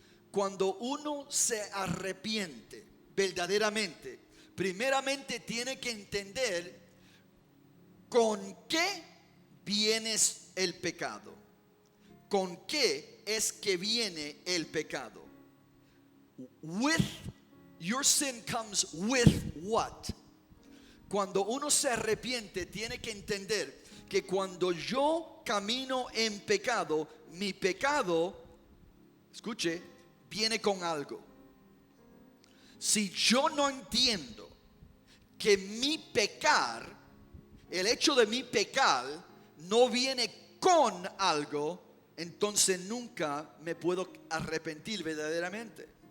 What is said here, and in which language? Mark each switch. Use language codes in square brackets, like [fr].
[es] Cuando uno se arrepiente verdaderamente, primeramente tiene que entender con qué viene el pecado. ¿Con qué es que viene el pecado? [en] With your sin comes with what? [es] Cuando uno se arrepiente, tiene que entender que cuando yo camino en pecado, mi pecado, escuche, viene con algo. Si yo no entiendo que mi pecar, el hecho de mi pecar, no viene con algo, entonces nunca me puedo arrepentir verdaderamente.